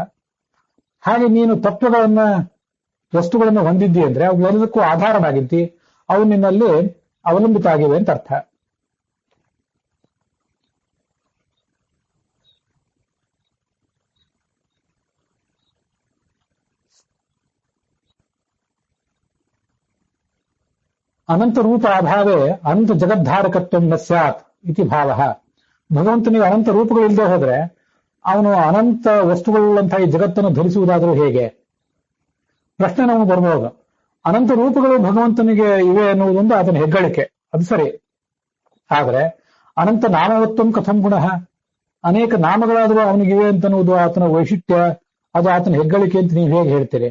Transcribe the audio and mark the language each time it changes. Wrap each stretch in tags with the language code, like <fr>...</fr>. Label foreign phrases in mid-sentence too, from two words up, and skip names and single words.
<kn>ಹಾಗೆ ನೀನು ತತ್ವಗಳನ್ನ, ವಸ್ತುಗಳನ್ನು ಹೊಂದಿದ್ದಿ ಅಂದ್ರೆ ಅವುಗಳೆಲ್ಲದಕ್ಕೂ ಆಧಾರವಾಗಿದ್ದಿ, ಅವು ನಿನ್ನಲ್ಲಿ ಅವಲಂಬಿತ ಆಗಿವೆ ಅಂತ ಅರ್ಥ.</kn> <sa>ಅನಂತ ರೂಪ ಅಭಾವೇ ಅನಂತ ಜಗದ್ಧಾರಕತ್ವ ನ ಸ್ಯಾತ್ ಇತಿ ಭಾವ.</sa> <kn>ಭಗವಂತನಿಗೆ ಅನಂತ ರೂಪಗಳಿಲ್ಲದೆ ಹೋದ್ರೆ ಅವನು ಅನಂತ ವಸ್ತುಗಳುಳ್ಳಂತಹ ಈ ಜಗತ್ತನ್ನು ಧರಿಸುವುದಾದರೂ ಹೇಗೆ? ಪ್ರಶ್ನೆ ನಮಗೆ ಬರ್ಬೋದು. ಅನಂತ ರೂಪಗಳು ಭಗವಂತನಿಗೆ ಇವೆ ಎನ್ನುವುದೊಂದು ಆತನ ಹೆಗ್ಗಳಿಕೆ, ಅದು ಸರಿ. ಆದ್ರೆ</kn> <sa>ಅನಂತ ನಾಮವತ್ವಂ ಕಥಂ ಗುಣ,</sa> <kn>ಅನೇಕ ನಾಮಗಳಾದರೂ ಅವನಿಗಿವೆ ಅಂತನ್ನುವುದು ಆತನ ವೈಶಿಷ್ಟ್ಯ, ಅದು ಆತನ ಹೆಗ್ಗಳಿಕೆ ಅಂತ ನೀವು ಹೇಗೆ ಹೇಳ್ತೀರಿ?</kn>